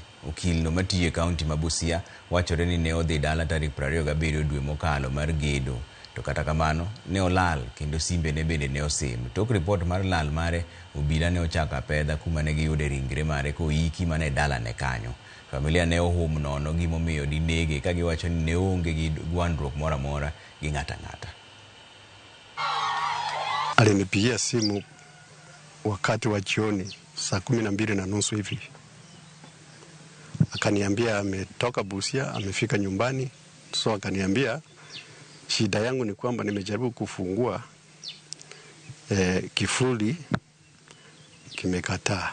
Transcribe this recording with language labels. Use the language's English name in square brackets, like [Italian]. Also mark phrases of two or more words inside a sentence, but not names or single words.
[Luo (Kenya and Tanzania)] Okil no matiyo kaunti ma Busia wachore ni ne odhi dala tarik 27 dwe mokalo mar gedo, to kata kamano ne olal kendo simbe ne bende ne osim. Tok report mar lal mare, obila ne ochako apedha kuma ne giyude ringre mare koiki mane dalane kanyo. Familia ne ohum nono gimomiyo dinege ka giwacho ni ne onge gi gwandruok moro amora gi ng'ata ng'ata. [Swahili] Alinipigia simu wakati wa jioni saa 12:30 hivi. Akaniambia ametoka Busia, amefika nyumbani. So akaniambia shida yangu ni kwamba nimejaribu kufungua kifuli kimekataa.